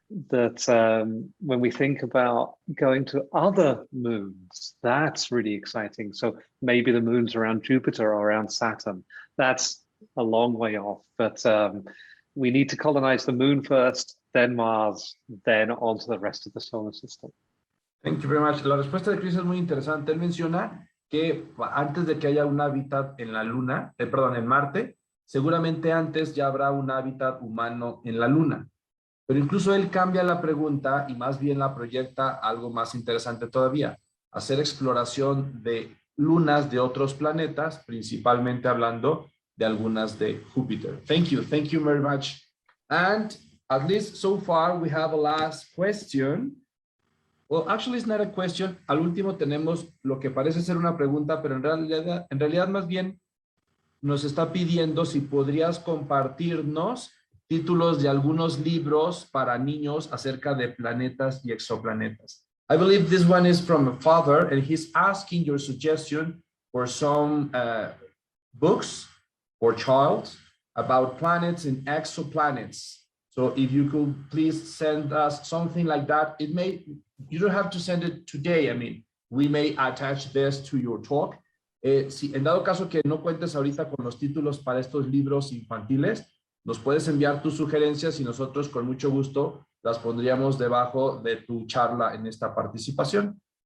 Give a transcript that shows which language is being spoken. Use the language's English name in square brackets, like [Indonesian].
[English] That when we think about going to other moons, that's really exciting. So maybe the moons around Jupiter or around Saturn, that's a long way off, but we need to colonize the moon first, then Mars, then on to the rest of the solar system. Thank you very much. [Spanish] La respuesta de Chris es muy interesante. Él menciona que antes de que haya un hábitat en la Luna, en Marte, seguramente antes ya habrá un hábitat humano en la Luna. Pero incluso él cambia la pregunta y más bien la proyecta a algo más interesante todavía. Hacer exploración de lunas de otros planetas, principalmente hablando de algunas de Júpiter. [English] Thank you very much. And at least so far we have a last question. Well, actually it's not a question. [Spanish] Al último tenemos lo que parece ser una pregunta, pero en realidad más bien nos está pidiendo si podrías compartirnos títulos de algunos libros para niños acerca de planetas y exoplanetas. [English] I believe this one is from a father and he's asking your suggestion for some books for child about planets and exoplanets. So if you could please send us something like that, you don't have to send it today. I mean, we may attach this to your talk. [Spanish] Si en dado caso que no cuentes ahorita con los títulos para estos libros infantiles, nos puedes enviar tus sugerencias y nosotros con mucho gusto las pondríamos debajo de tu charla en esta participación.